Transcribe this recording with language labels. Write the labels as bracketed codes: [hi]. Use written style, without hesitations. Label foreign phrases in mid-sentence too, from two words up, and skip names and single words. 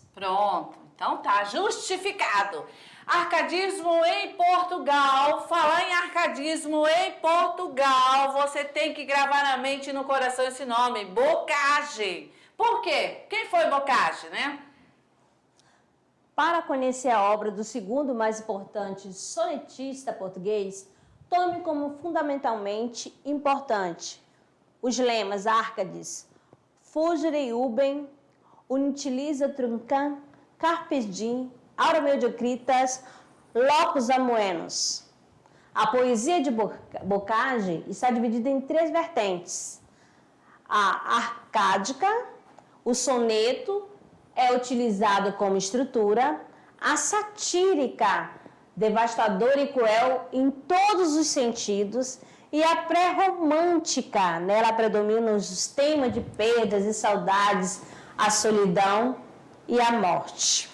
[pt] Pronto, então tá justificado. Arcadismo em Portugal, falar em arcadismo em Portugal, você tem que gravar na mente e no coração esse nome, Bocage. Por quê? Quem foi Bocage, né? Para conhecer a obra do segundo mais importante sonetista português, tome como fundamentalmente importante os lemas Árcades, [la] Fugere ubem, Unitiliza truncam, Carpe diem, Aura mediocritas, Locus amoenos. [pt] A poesia de Bocage está dividida em 3 vertentes: a arcádica, O soneto é utilizado como estrutura, a satírica, devastadora e cruel em todos os sentidos, e a pré-romântica, nela predominam os temas de perdas e saudades, a solidão e a morte.